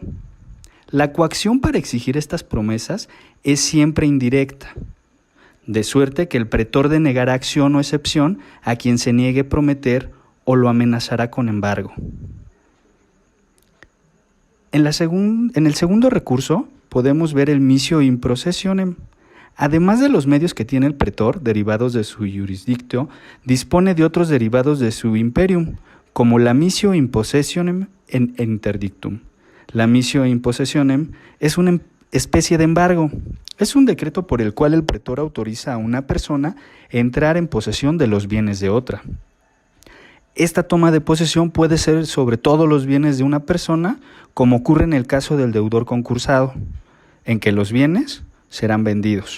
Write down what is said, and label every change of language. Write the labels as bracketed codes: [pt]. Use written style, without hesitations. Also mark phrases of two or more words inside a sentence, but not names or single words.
[es] La coacción para exigir estas promesas es siempre indirecta, de suerte que el pretor denegará acción o excepción a quien se niegue prometer o lo amenazará con embargo. En el segundo recurso podemos ver el [la] missio in possessionem. [es] Además de los medios que tiene el pretor, derivados de su jurisdictio, dispone de otros derivados de su imperium, como la [la] missio in possessionem [es] en interdictum. La [la] missio in possessionem [es] es una especie de embargo. Es un decreto por el cual el pretor autoriza a una persona entrar en posesión de los bienes de otra. Esta toma de posesión puede ser sobre todos los bienes de una persona, como ocurre en el caso del deudor concursado, en que los bienes serán vendidos.